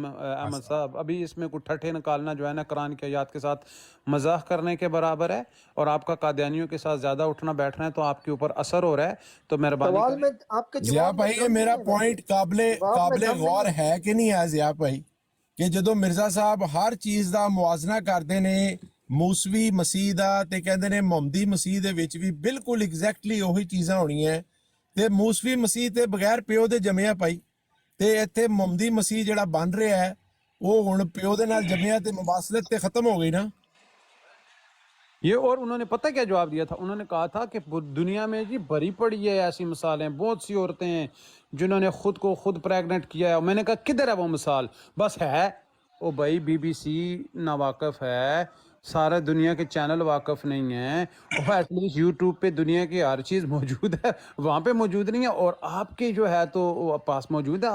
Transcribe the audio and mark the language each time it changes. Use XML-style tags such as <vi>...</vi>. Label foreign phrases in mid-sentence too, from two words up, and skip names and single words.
<ur>احمد صاحب ابھی اس میں کوئی ٹھٹھے نکالنا جو ہے نا قرآن کی آیات کے ساتھ مزاح کرنے کے برابر ہے، اور آپ کا قادیانیوں کے ساتھ زیادہ اٹھنا بیٹھنا ہے تو آپ کے اوپر اثر ہو رہا ہے. تو مہربانی سوال میں آپ کے ضیاء بھائی یہ میرا پوائنٹ قابل غور ہے کہ نہیں ہے ضیاء بھائی،</ur> <pa>کہ جدو مرزا صاحب ہر چیز دا موازنہ کرتے نے موسوی مسیح دا تے کہندے نے محمدی مسیح دے وچ بھی بالکل ایگزیکٹلی وہی چیزاں ہونی ہیں. تے موسوی مسیح تے بغیر پیو دے جمیا پائی، تے ایتھے محمدی مسیح جڑا بن رہا ہے وہ ہن پیو دے نال جمیا تے مواصلت تے ختم ہو گئی نا.</pa> <ur>یہ اور انہوں نے پتہ کیا جواب دیا تھا؟ انہوں نے کہا تھا کہ دنیا میں جی بھری پڑی ہے ایسی مثالیں، بہت سی عورتیں ہیں جنہوں نے خود کو خود پریگنٹ کیا ہے. میں نے کہا کدھر ہے وہ مثال؟ بس ہے او بھائی، بی بی سی ناواقف ہے، سارے دنیا کے چینل واقف نہیں ہیں، وہ</ur> <en>at least</en> <ur>یوٹیوب پہ دنیا کی ہر چیز موجود ہے، وہاں پہ موجود نہیں ہے، اور آپ کے جو ہے تو پاس موجود ہے.</ur>